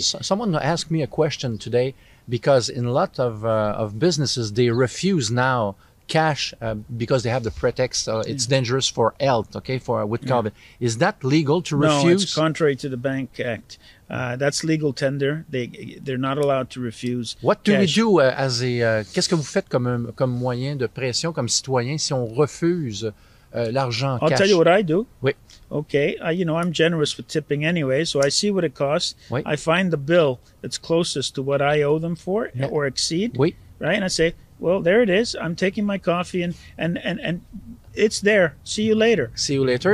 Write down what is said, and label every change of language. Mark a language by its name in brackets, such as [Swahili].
[English] Someone asked me a question today because in a lot of businesses, they refuse now cash because they have the pretext it's dangerous for health, okay, with COVID. Is that legal to refuse? No, it's contrary to the Bank Act. That's legal tender. They're not allowed to refuse. What do cash. we do [French] qu'est-ce que vous faites comme moyen de pression, comme citoyen, si on refuse l'argent cash? [English] I'll tell you what I do. [French] Oui. [English] Okay, I'm generous with tipping anyway, so I see what it costs. [French] Oui. [English] I find the bill that's closest to what I owe them for or exceed. [French] Oui. [English] Right, and I say, well, there it is. I'm taking my coffee and it's there. See you later. See you later.